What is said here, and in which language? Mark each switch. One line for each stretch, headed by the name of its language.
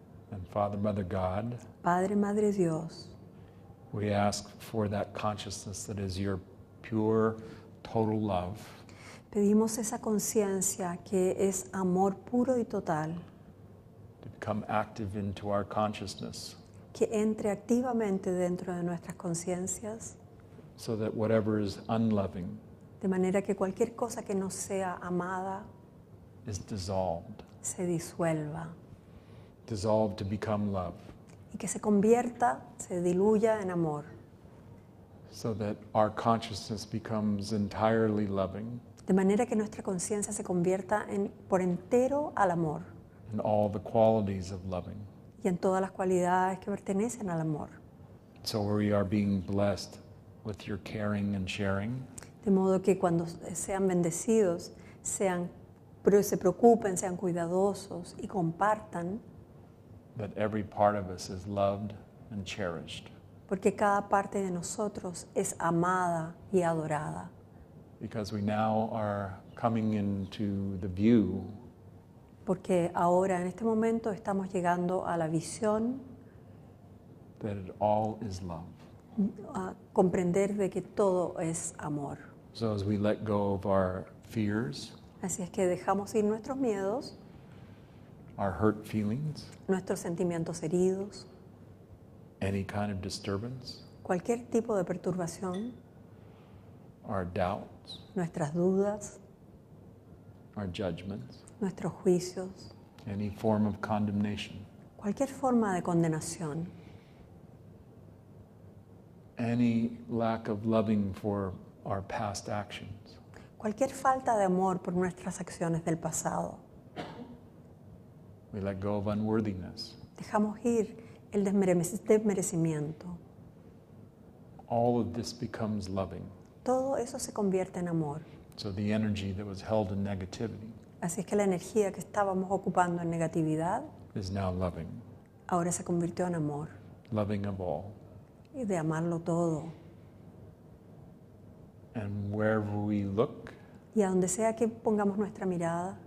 English: And Father, Mother, God,
Spanish: Padre, Madre, Dios,
English: we ask for that consciousness that is your pure, total love
Spanish: pedimos esa conciencia que es amor puro y total,
English: to become active into our consciousness
Spanish: que entre activamente dentro de nuestras conciencias,
English: so that whatever is unloving
Spanish: de manera que cualquier cosa que no sea amada
English: is dissolved.
Spanish: se disuelva
English: Dissolved to become love.
Spanish: y que se convierta, se diluya en amor,
English: So that our consciousness becomes entirely loving
Spanish: de manera que nuestra conciencia se convierta por entero al amor
English: in all the qualities of loving.
Spanish: y en todas las cualidades que pertenecen al amor.
English: So we are being blessed with your caring and sharing,
Spanish: De modo que cuando sean bendecidos, se preocupen, sean cuidadosos y compartan,
English: that every part of us is loved and cherished.
Spanish: porque cada parte de nosotros es amada y adorada.
English: Because we now are coming into the view
Spanish: Porque ahora, en este momento, estamos llegando a la visión,
English: that it all is love.
Spanish: a comprender de que todo es amor.
English: So as we let go of our fears,
Spanish: Así es que dejamos ir nuestros miedos,
English: our hurt feelings,
Spanish: nuestros sentimientos heridos,
English: any kind of disturbance,
Spanish: cualquier tipo de perturbación,
English: our doubts,
Spanish: nuestras dudas,
English: our judgments,
Spanish: nuestros juicios,
English: any form of condemnation,
Spanish: cualquier forma de condenación,
English: any lack of loving for our past actions.
Spanish: cualquier falta de amor por nuestras acciones del pasado.
English: We let go of unworthiness.
Spanish: Dejamos ir el desmerecimiento.
English: All of this becomes loving.
Spanish: Todo eso se convierte en amor.
English: So the energy that was held in negativity
Spanish: Así es que la energía que estábamos ocupando en negatividad
English: is now loving,
Spanish: ahora se convirtió en amor
English: loving of all.
Spanish: y de amarlo todo.
English: And wherever we look,
Spanish: Y a donde sea que pongamos nuestra mirada,